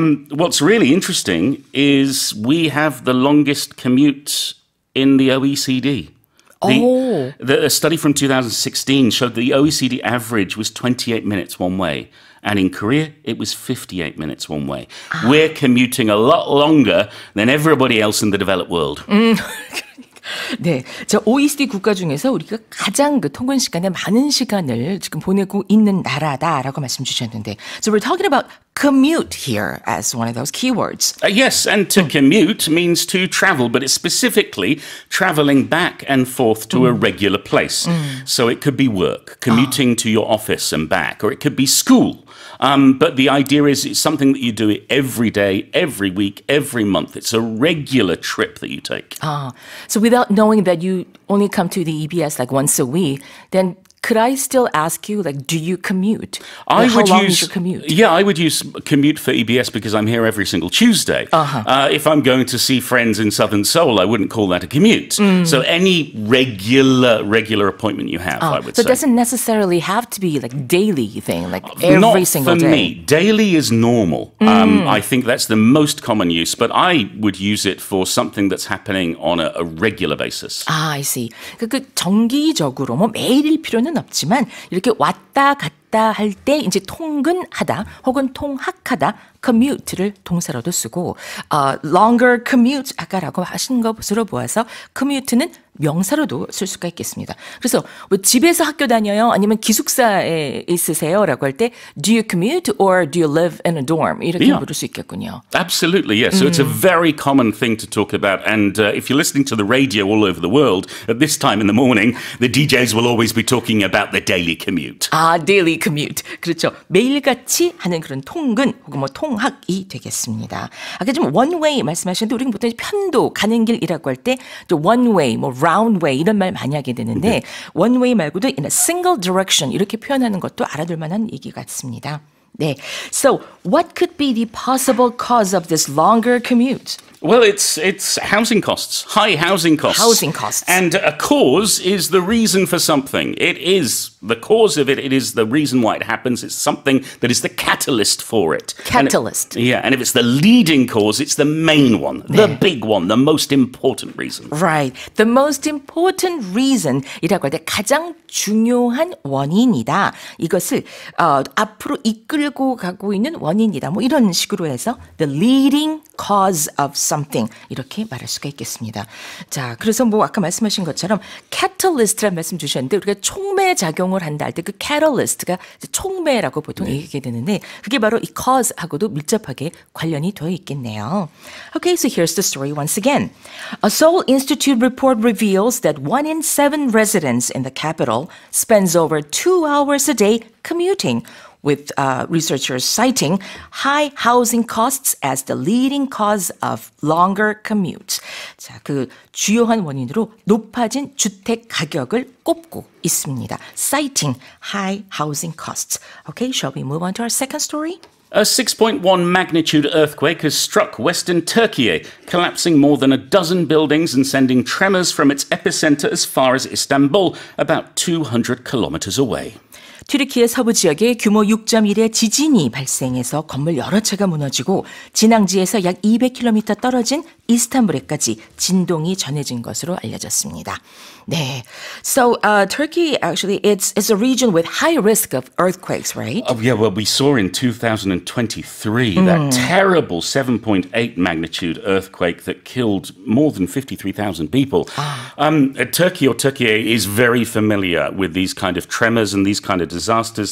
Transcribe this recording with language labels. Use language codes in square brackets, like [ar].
[en] What's really interesting is we have the longest commute in the OECD. The study from 2016 showed the OECD average was 28 minutes one way. And in Korea, it was 58 minutes one way. We're commuting a lot longer than everybody else in the developed world. [ko] 네, 저 OECD 국가 중에서 우리가 가장 그 통근 시간에 많은 시간을 지금 보내고 있는 나라다라고 말씀 주셨는데, [en] so we're talking about commute here as one of those keywords. Yes, and to commute means to travel, but it's specifically traveling back and forth to a regular place. So it could be work, commuting to your office and back, or it could be school. But the idea is it's something that you do every day, every week, every month. It's a regular trip that you take. So without knowing that you only come to the EBS like once a week, then could I still ask you, do you commute? How long is your commute? Yeah, I would use commute for EBS because I'm here every single Tuesday. If I'm going to see friends in southern Seoul, I wouldn't call that a commute. So any regular appointment you have, I would say. So it doesn't necessarily have to be daily thing, every single day. Not for me. Daily is normal. I think that's the most common use, but I would use it for something that's happening on a regular basis. I see. [ko] 정기적으로 매일일 필요는 없지만 이렇게 왔다 갔다 할 때 이제 통근하다 혹은 통학하다 commute를 동사로도 쓰고 [en] longer commute [ko] 아까라고 하신 것으로 보아서 commute는 명사로도 쓸 수가 있겠습니다. 그래서 뭐 집에서 학교 다녀요? 아니면 기숙사에 있으세요?라고 할 때 [en] do you commute or do you live in a dorm? [ko] 이렇게 [en] Yeah. [ko] 물을 수 있겠군요. [en] Absolutely, yes. So it's a very common thing to talk about. And if you're listening to the radio all over the world, at this time in the morning, the DJs will always be talking about their daily commute. [ko] 아, [en] daily commute. [ko] 그렇죠. 매일같이 하는 그런 통근 혹은 뭐 통학이 되겠습니다. 아까 좀 one way 말씀하셨는데 우리는 보통 편도 가는 길이라고 할 때 one way, 뭐 round way 이런 말 많이 하게 되는데 one way 말고도 [en] in a single direction [ko] 이렇게 표현하는 것도 알아둘 만한 얘기 같습니다. 네. [en] So, what could be the possible cause of this longer commute? Well, it's housing costs, high housing costs. Housing costs. And a cause is the reason for something. It is the cause of it. It is the reason why it happens. It's something that is the catalyst for it. Catalyst. And if it's the leading cause, it's the main one, the big one, the most important reason. Right. The most important reason [ko] 이라고 할 때 가장 중요한 원인이다. 이것을 앞으로 이끌고 가고 있는 원인이다. 뭐 이런 식으로 해서 [en] the leading cause of something [ko] 이렇게 말할 수가 있겠습니다. 자, 그래서 뭐 아까 말씀하신 것처럼 catalyst라는 말씀 주셨는데 우리가 촉매 작용을 한다 할 때 그 catalyst가 촉매라고 보통 얘기하게 되는데 그게 바로 이 cause하고도 밀접하게 관련이 되어 있겠네요. [en] Okay, so here's the story once again. A Seoul Institute report reveals that 1 in 7 residents in the capital spends over 2 hours a day commuting, with researchers citing high housing costs as the leading cause of longer commutes. [ko] 자, 그 주요한 원인으로 높아진 주택 가격을 꼽고 있습니다. [en] Citing high housing costs. Okay, shall we move on to our second story? A 6.1 magnitude earthquake has struck western Turkey, collapsing more than a dozen buildings and sending tremors from its epicenter as far as Istanbul, about 200 kilometers away. [ko] 튀르키예 서부 지역에 규모 6.1의 지진이 발생해서 건물 여러 채가 무너지고 진앙지에서 약 200km 떨어진 이스탄불에까지 진동이 전해진 것으로 알려졌습니다. 네. [en] So Turkey actually it's a region with high risk of earthquakes, right? Oh yeah, well we saw in 2023 that terrible 7.8 magnitude earthquake that killed more than 53,000 people. Turkey is very familiar with these kind of tremors and these kind of disasters.